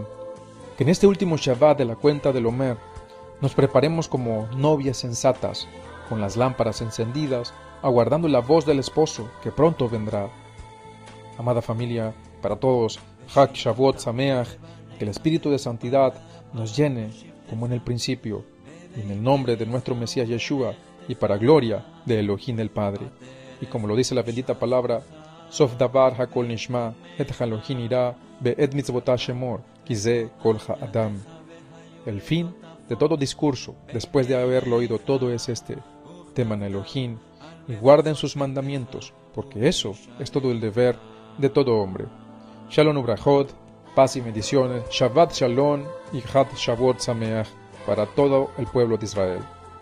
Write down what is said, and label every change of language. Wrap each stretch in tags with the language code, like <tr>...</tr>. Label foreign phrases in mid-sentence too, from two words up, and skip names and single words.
<es>Que en este último Shabbat de la cuenta del Omer, nos preparemos como novias sensatas, con las lámparas encendidas, aguardando la voz del esposo, que pronto vendrá. Amada familia, para todos,</es> <he>חג שבועות שמח,</he> <es>que el Espíritu de Santidad nos llene, como en el principio, en el nombre de nuestro Mesías Yeshua, y para gloria de Elohim el Padre. Y como lo dice la bendita palabra,</es> <he>סוף דבר הכל נשמע, את אלוהים ירא, ואת מצוותיו שמור, כי זה כל האדם.</he> <es>El fin de todo discurso, después de haberlo oído todo, es este: teman a Elohim y guarden sus mandamientos, porque eso es todo el deber de todo hombre.</es> <he>שלום וברכות,</he> <es>paz y bendiciones,</es> <he>שבת שלום</he> <es>y</es> <he>חג שבועות שמח</he> <es>para todo el pueblo de Israel.</es>